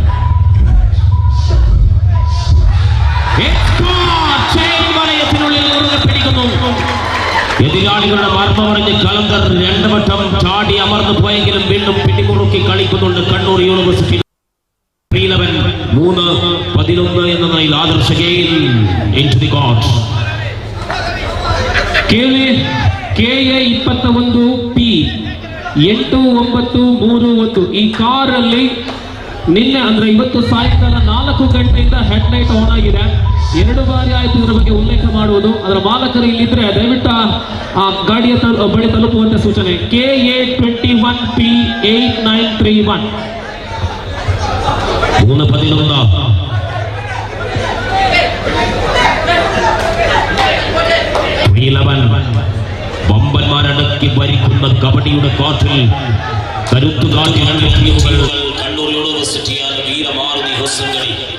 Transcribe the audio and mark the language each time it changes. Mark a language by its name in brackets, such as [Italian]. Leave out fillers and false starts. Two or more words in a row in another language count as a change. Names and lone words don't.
[Malayalam] വലയത്തിനുള്ളിൽ പിടിക്കുന്നു. എതിരാളികളുടെ മർമ്മമറിഞ്ഞ് കലന്തർ 2 വട്ടം ചാടി അമർന്നു പോയെങ്കിലും വീണ്ടും പിടിമുറുക്കി കളിക്കുന്നുണ്ട് കണ്ണൂർ യൂണിവേഴ്സിറ്റി. 3-11 എന്ന നിലയിൽ ആദർശ ഗെയിൻ [English] into the court. [Kannada] KA21P 8931 ಈ ಕಾರಲ್ಲಿ ನಿನ್ನೆ ಅಂದ್ರೆ ಇವತ್ತು ಸಾಯಂಕಾಲ 4 ಗಂಟೆಯಿಂದ [English] headlight on [Kannada] ಆಗಿದೆ. 2 ಬಾರಿ ಆಯ್ತು ಇದರ ಬಗ್ಗೆ ಉಲ್ಲೇಖ ಮಾಡುವುದು. ಅದರ ಮಾಲಕರು ಇಲ್ಲಿದ್ರೆ ದಯವಿಟ್ಟು ಆ ಗಾಡಿಯ ಬಳಿ ತಲುಪುವಂತ ಸೂಚನೆ. KA21P 8931. 3-11. [Malayalam] വമ്പന്മാരടക്കി ഭരിക്കുന്ന കബഡിയുടെ കാറ്റിൽ കരുത്തുകാറ്റിൽ ടീമുകൾ കണ്ണൂർ യൂണിവേഴ്സിറ്റിയാണ് വീരമാരുതി ഹൊസങ്കടി.